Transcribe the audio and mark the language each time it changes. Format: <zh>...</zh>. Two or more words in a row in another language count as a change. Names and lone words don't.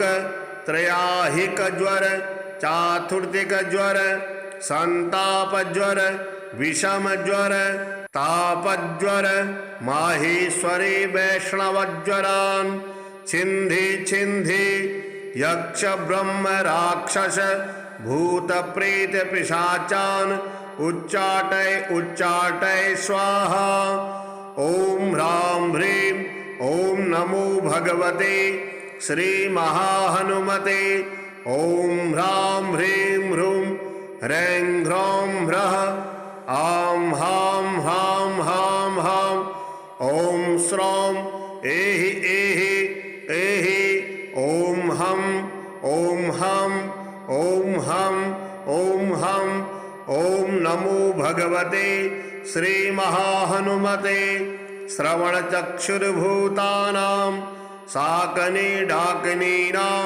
<sa>त्रयाहिक ज्वर चातुर्थिक ज्वर संताप ज्वर विषम ज्वर तापज्वर माहेश्वरी वैष्णवज्वरान् छिन्धि छिन्धि यक्ष ब्रह्म राक्षस भूत प्रेत पिशाचान् उच्चाटय उच्चाटय स्वाहा। ओम ह्रां ह्रीं ओम नमो भगवते श्री महाहनुमते ओम ह्रां ह्रीं ह्रूं ह्रैं ह्रौं ह्रः आं हां हां हां हां ओम श्रौं एहि एहि एहि ओम हं ओम हं ओम हं ओम हं। ओम नमो भगवते श्री महाहनुमते श्रवण चक्षुर्भूतानां साकने डाकनीनां</sa>